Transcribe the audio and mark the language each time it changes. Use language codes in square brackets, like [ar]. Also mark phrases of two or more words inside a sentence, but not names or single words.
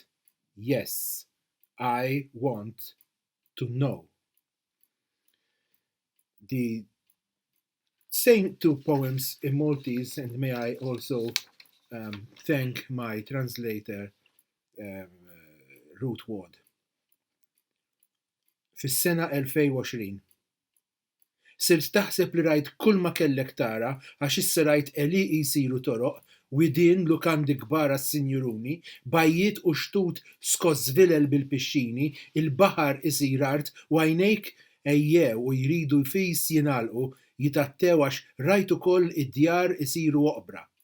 [en] Yes, I want to know. The same two poems in Maltese, and may I also thank my translator, Ruth Ward. [mt] Fis-sena 2020 sirt taħseb li rajt kull ma kellek tara għax issa rajt eliqi jsiru toroq, widien lukandi kbar għas-sinjuruni, bajjiet u xtut skożvilel bil-pixxini, il-baħar isir art u għajnejk ejjew u jridu jfis jingħalqu jitattew għax rajt ukoll id-djar isiru oqbra.